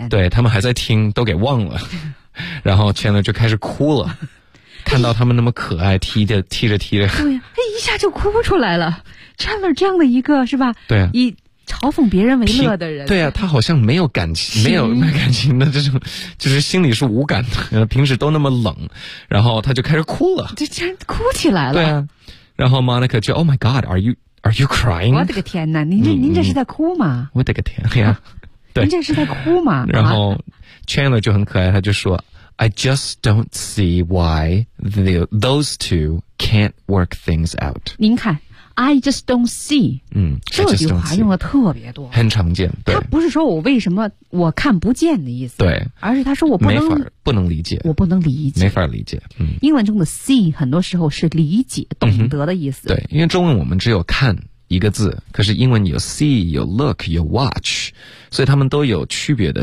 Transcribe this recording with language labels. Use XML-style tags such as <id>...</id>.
<zh>对，他们还在听都给忘了，然后 Chandler 就开始哭了看到他们那么可爱踢着踢着对呀、啊，一下就哭不出来了。 Chandler 这样的一个是吧，对、啊、以嘲讽别人为乐的人，对啊，他好像没有感情，没有感情的这种，就是心里是无感的，平时都那么冷，然后他就开始哭了，就竟然哭起来了，对啊，然后 Monica 就</zh> <en>Oh my God, are you crying?</en> <zh>我的个天哪，您这是在哭吗？我的个天呀、啊，对，您这是在哭吗？然后 Chandler 就很可爱，他就说</zh> <en>I just don't see why those two can't work things out.</en> <zh>您看。</zh> <en>I just don't see。</en> <zh>嗯，这句话用的特别多，很常见。对，他不是说我为什么我看不见的意思，对，而是他说我不能理解，我不能理解，没法理解。嗯，英文中的 see 很多时候是理解、懂得的意思。对，因为中文我们只有看一个字，可是英文有 see、有 look、有 watch， 所以他们都有区别的。</zh>